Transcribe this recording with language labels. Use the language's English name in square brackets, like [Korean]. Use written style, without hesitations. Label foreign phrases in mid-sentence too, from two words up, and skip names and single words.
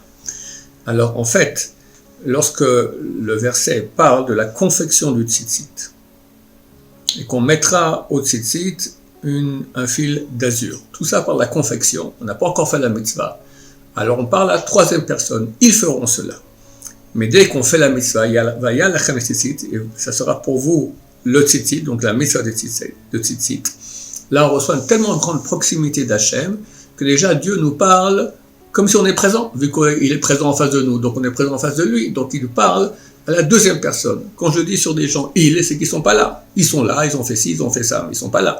[French] Alors en fait, lorsque le verset parle de la confection du tzitzit, et qu'on mettra au tzitzit un fil d'azur. Tout ça par la confection. On n'a pas encore fait la mitzvah. Alors on parle à la troisième personne. Ils feront cela. Mais dès qu'on fait la mitzvah, [Hebrew] והיה לכם ציצית, [French] et ça sera pour vous le tzitzit, donc la mitzvah de tzitzit. Là, on reçoit une tellement grande proximité d'Hachem que déjà Dieu nous parle comme si on est présent, vu qu'il est présent en face de nous. Donc on est présent en face de lui. Donc il nous parle à la deuxième personne. Quand je dis sur des gens, c'est qu'ils ne sont pas là. Ils sont là, ils ont fait ci, ils ont fait ça, mais ils ne sont pas là.